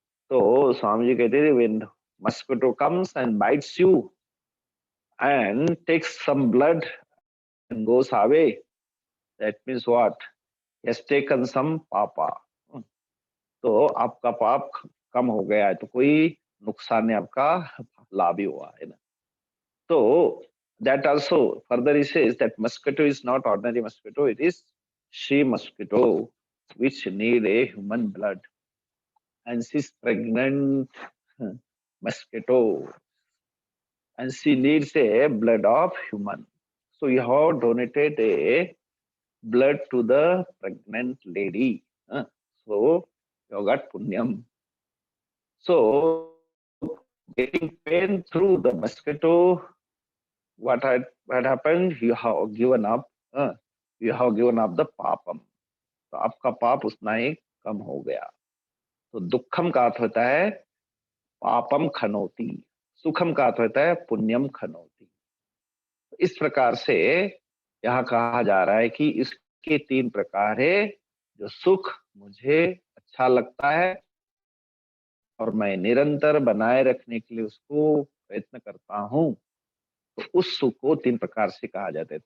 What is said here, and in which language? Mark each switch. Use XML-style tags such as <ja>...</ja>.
<hi>तो स्वामी जी कहते थे,</hi> <en>When mosquito comes and bites you and takes some blood and goes away, that means what, he has taken some पापा।</en> <hi>तो आपका पाप कम हो गया है, तो कोई नुकसान नहीं, आपका लाभ ही हुआ है ना।</hi> <en>So that also further he says that mosquito is not ordinary mosquito, it is she mosquito which need a human blood, and she's pregnant, mosquito, and she needs a blood of human. So you have donated a blood to the pregnant lady. So you got punyam. So getting pain through the mosquito, what happened, you have given up, you have given up the papam,</en> <hi>तो आपका पाप उतना ही कम हो गया। तो दुखम का अर्थ होता है पापम खनोती, सुखम का अर्थ होता है पुण्यम खनोती। इस प्रकार से यहाँ कहा जा रहा है कि इसके तीन प्रकार है, जो सुख मुझे अच्छा लगता है और मैं निरंतर बनाए रखने के लिए उसको प्रयत्न करता हूँ, तो उस सुख को तीन प्रकार से कहा जाता है।</hi>